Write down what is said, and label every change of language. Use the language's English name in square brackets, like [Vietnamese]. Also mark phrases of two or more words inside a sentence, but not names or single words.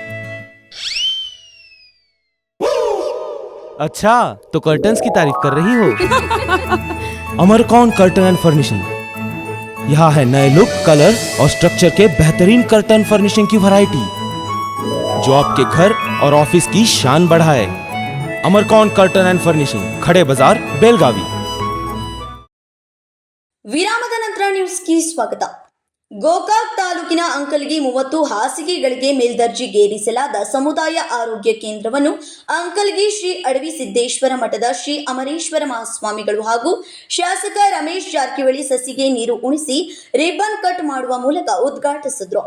[Hindi] अच्छा, तो कर्टन्स की तारीफ कर रही हो? अमरकौन कर्टन एंड फर्निशिंग। यहाँ है नए लुक, कलर और स्ट्रक्चर के बेहतरीन कर्टन फर्निशिंग की वैरायटी, जो आपके घर और ऑफिस की शान बढ़ाए। अमरकौन कर्टन एंड फर्निशिंग, खड़े बाजार, बेलगावी। [Kannada] ವಿರಾಮದ ನಂತರ ನ್ಯೂಸ್ಗೆ ಸ್ವಾಗತ. ಗೋಕಾಕ್ ತಾಲೂಕಿನ ಅಂಕಲ್ಗಿ 30 ಹಾಸಿಗೆಗಳಿಗೆ ಮೇಲ್ದರ್ಜೆಗೇರಿಸಲಾದ ಸಮುದಾಯ ಆರೋಗ್ಯ ಕೇಂದ್ರವನ್ನು ಅಂಕಲ್ಗಿ ಶ್ರೀ ಅಡವಿ ಸಿದ್ದೇಶ್ವರ ಮಠದ ಶ್ರೀ ಅಮರೇಶ್ವರ ಮಹಾಸ್ವಾಮಿಗಳು ಹಾಗೂ ಶಾಸಕ ರಮೇಶ್ ಜಾರಕಿಹೊಳಿ ಸಸಿಗೆ ನೀರು ಉಣಿಸಿ ರಿಬ್ಬನ್ ಕಟ್ ಮಾಡುವ ಮೂಲಕ ಉದ್ಘಾಟಿಸಿದರು.